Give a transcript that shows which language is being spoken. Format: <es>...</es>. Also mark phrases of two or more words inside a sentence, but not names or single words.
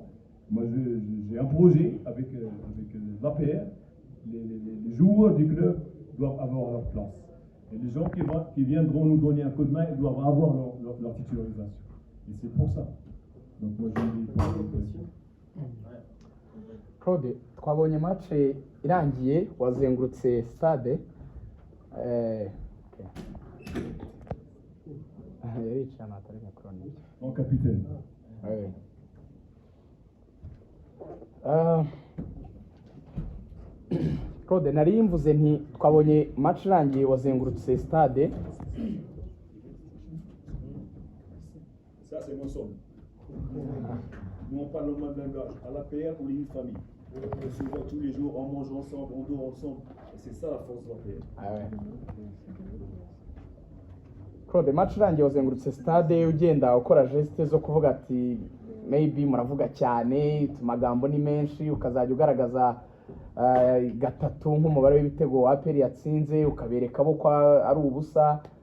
<fr>Moi, j'ai un projet avec l'APR. Les joueurs du club doivent avoir leur place. Et les gens qui viendront nous donner un coup de main, ils doivent avoir leur titularisation. Et c'est pour ça. Donc moi, je ne dis pas de</fr> <rw>Claude, twabonye match irangiye wazengurutse stade yicaye atari gakoroni</rw> <fr>mon capitaine.</fr> <rw>Claude, nari mvuze nti twabonye match irangiye wazengurutse stade.</rw> <fr>Ça, c'est mon son. Nous, on parle le même langage. À l'APR, on est une famille. On se voit tous les jours, on mange ensemble, on dort ensemble. Et c'est ça la force de l'APR.</fr> <rw>Claude, match irangiye wazengurutse stade ugenda ukora geste zo kuvuga ati maybe muravuga cyane, amagambo ni menshi, ukazajya ugaragaza gatatu nk'umubare w'ibitego APR yatsinze, ukabereka abo ko ari ubusa.</rw>